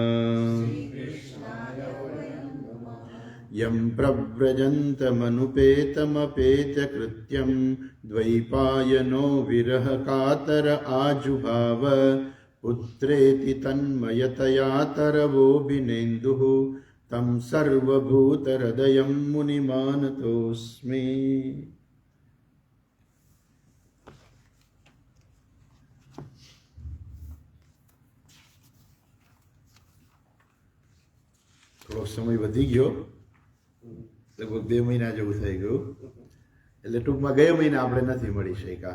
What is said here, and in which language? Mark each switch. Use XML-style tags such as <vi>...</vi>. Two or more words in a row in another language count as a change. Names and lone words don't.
<sa>यं प्रव्रजन्तमनुपेतमपेतकृत्यं द्वैपायनो विरहकातर आजुभाव पुत्रेति तन्मयतया तरवोऽभिनेन्दुः तं सर्वभूतहृदयं मुनिमानतोऽस्मि।</sa> <gu>થોડો સમય વધી ગયો, લગભગ 2 મહિના જેવું થઈ ગયું, એટલે ટૂંકમાં ગયા મહિને આપણે નથી મળી શક્યા.</gu>